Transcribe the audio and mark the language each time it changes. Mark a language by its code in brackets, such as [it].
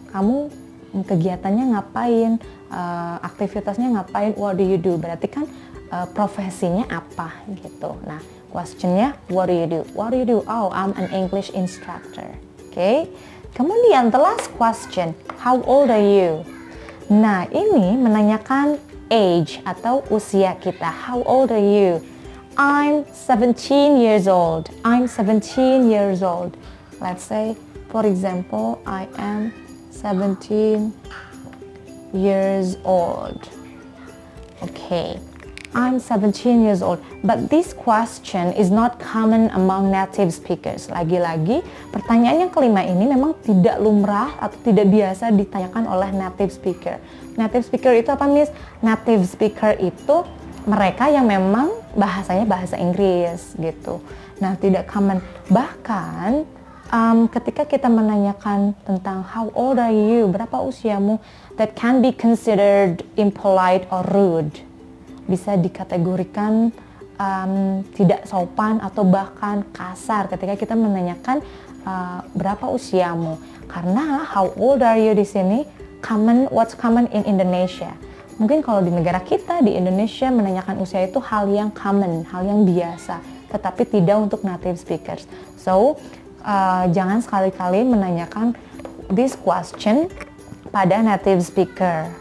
[id] Kamu kegiatannya ngapain, aktivitasnya ngapain, [en] what do you do? [id] Berarti kan profesinya apa gitu. Nah, questionnya [en] what do you do? What do you do? Oh, I'm an English instructor. Okay. Kemudian the last question, how old are you? [id] Nah, ini menanyakan age atau usia kita. [en] How old are you? I'm 17 years old. I'm 17 years old. Let's say, for example, I am 17 years old. Okay, I'm 17 years old. But this question is not common among native speakers. [id] Lagi-lagi, pertanyaan yang kelima ini memang tidak lumrah atau tidak biasa ditanyakan oleh native speaker. Native speaker itu apa, Miss? Native speaker itu mereka yang memang bahasanya bahasa Inggris gitu. Nah, tidak [en] common. [id] Bahkan ketika kita menanyakan tentang [en] how old are you, [id] berapa usiamu, [en] that can be considered impolite or rude. Bisa dikategorikan tidak sopan atau bahkan kasar ketika kita menanyakan berapa usiamu. [id] Karena [en] how old are you [id] di sini [en] common, what's common in Indonesia. [id] Mungkin kalau di negara kita, di Indonesia, menanyakan usia itu hal yang common, hal yang biasa. tetapi tidak untuk native speakers. So, jangan sekali-kali menanyakan [en] this question [id] pada native speaker.